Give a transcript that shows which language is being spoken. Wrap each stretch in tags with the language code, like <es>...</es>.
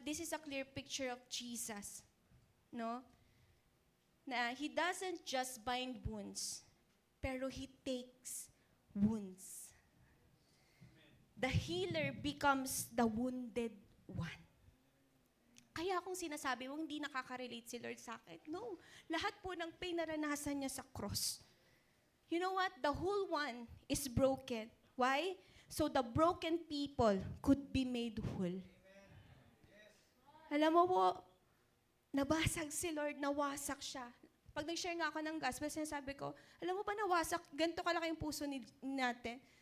<en>This is a clear picture of Jesus. No? Na He doesn't just bind wounds, pero He takes wounds. The healer becomes the wounded one.</en> <tl>Kaya kung sinasabi mo, hindi nakaka-relate si Lord sa akin. No. Lahat po ng pain naranasan niya sa cross.</tl> <en>You know what? The whole one is broken. Why? So the broken people could be made whole.</en> <tl>Alam mo po, nabasag si Lord, nawasak siya. Pag nag-share nga ako ng gospel, sinasabi ko, alam mo ba nawasak, ganito kalaki yung puso natin.</tl>